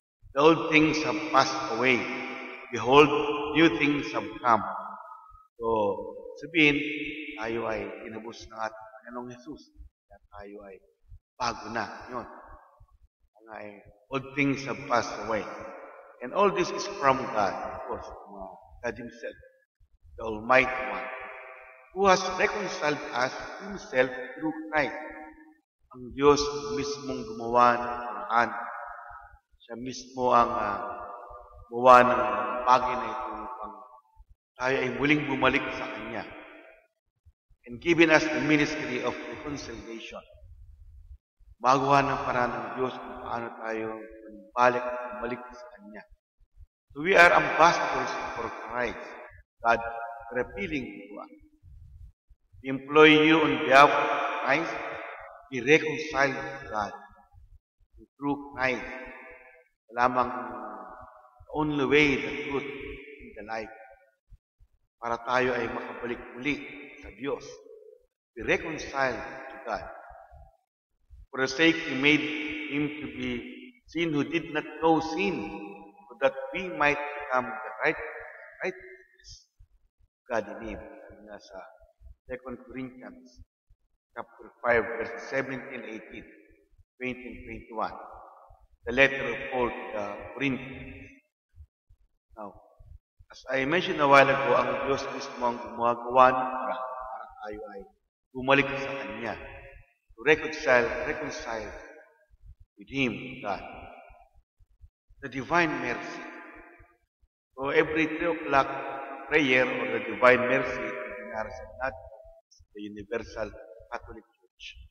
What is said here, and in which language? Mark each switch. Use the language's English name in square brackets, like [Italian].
[English] The old things have passed away. Behold, new things have come. [Filipino] So, sabihin, tayo ay tinubos ng ating Panginoong Jesus. Kaya tayo ay bago na. Yun. [English] Old things have passed away. And all this is from God, of course, God Himself, the Almighty One, who has reconciled us to Himself through Christ. [Filipino] Ang Diyos mismong gumawa ng paraan. Siya mismo ang gumawa ng bagay na ito upang tayo ay muling bumalik sa Kanya. [English] And given us the ministry of reconciliation. [Filipino] Magawa ng paraan ng Diyos kung paano tayo bumalik sa Kanya. [English] So we are ambassadors for Christ, God revealing to us. We employ you on behalf of Christ, be reconciled to God. And through Christ, [Filipino] lamang [English] the only way, the truth, and the life. [Filipino] Para tayo ay makabalik muli sa Diyos. [English] Be reconciled to God. For the sake He made Him to be sin who did not know sin, so that we might become the righteousness of God in Him. Nasa 2 Corinthians chapter 5, verses 17, 18, 20, and 21. The letter of Paul to the Corinthians. Now, as I mentioned a while ago, [Filipino] ang Diyos mismo ang gumagawa ng paraan para tayo ay bumalik sa Kanya. [English] To reconcile with Him, God. The divine mercy. So every 3 o'clock prayer or the divine mercy, [Filipino] dinarasan natin [English] the Universal Catholic Church.